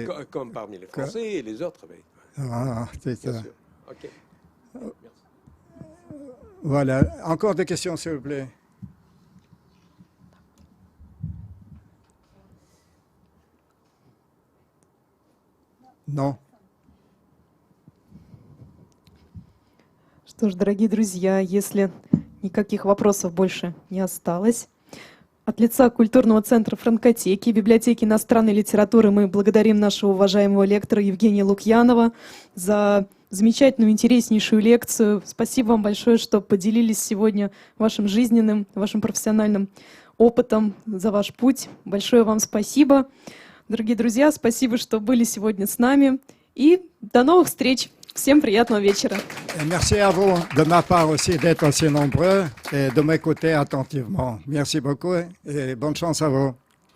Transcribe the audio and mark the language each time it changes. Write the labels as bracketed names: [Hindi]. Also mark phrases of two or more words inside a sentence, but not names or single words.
[French] Comme parmi les Français et les autres. Mais... c'est ça. Bien sûr. OK. Voilà. Encore des questions, s'il vous plaît? Non. [Russian] Что ж, дорогие друзья, если никаких вопросов больше не осталось, от лица Культурного центра Франкотеки и Библиотеки иностранной литературы мы благодарим нашего уважаемого лектора Евгения Лукьянова за замечательную, интереснейшую лекцию. Спасибо вам большое, что поделились сегодня вашим жизненным, вашим профессиональным опытом, за ваш путь. Большое вам спасибо. Дорогие друзья, спасибо, что были сегодня с нами. И до новых встреч. Всем приятного вечера. [French] Et merci à vous de ma part aussi d'être aussi nombreux et de m'écouter attentivement. Merci beaucoup et bonne chance à vous.